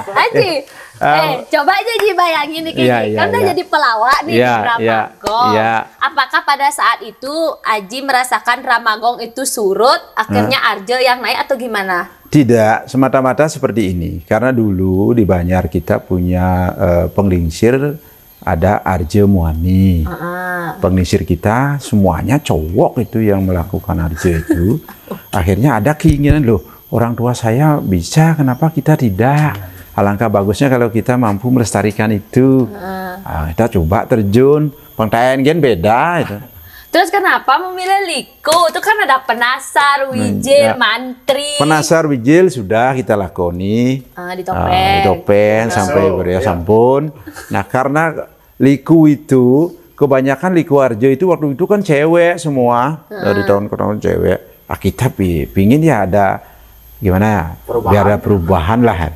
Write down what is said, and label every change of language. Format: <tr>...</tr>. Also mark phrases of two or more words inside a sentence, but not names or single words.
<id>Aji, coba aja Ji bayangin nih Iya, gini. iya, Kan udah iya. jadi pelawak nih Iya, di iya, Dramagong. iya. Apakah pada saat itu Aji merasakan Dramagong itu surut, akhirnya Arjo yang naik atau gimana? tidak semata-mata seperti ini. Karena dulu di Banjar kita punya penglingsir ada Arjo Muani. Penglingsir kita semuanya cowok itu yang melakukan Arjo itu. Akhirnya ada keinginan loh, orang tua saya bisa, kenapa kita tidak? Alangkah bagusnya kalau kita mampu melestarikan itu. Nah, kita coba terjun, pengtayaan gen beda itu. Terus kenapa memilih liku? Itu kan ada penasar, wijil, ya. mantri. Penasar wijil sudah kita lakoni. Di topeng. Di topeng sampai beriya sampun. Nah, karena liku itu kebanyakan liku arjo itu waktu itu kan cewek semua. Dari tahun ke tahun cewek. Kita pingin ya ada gimana ya? Biar ada perubahan lah.</id>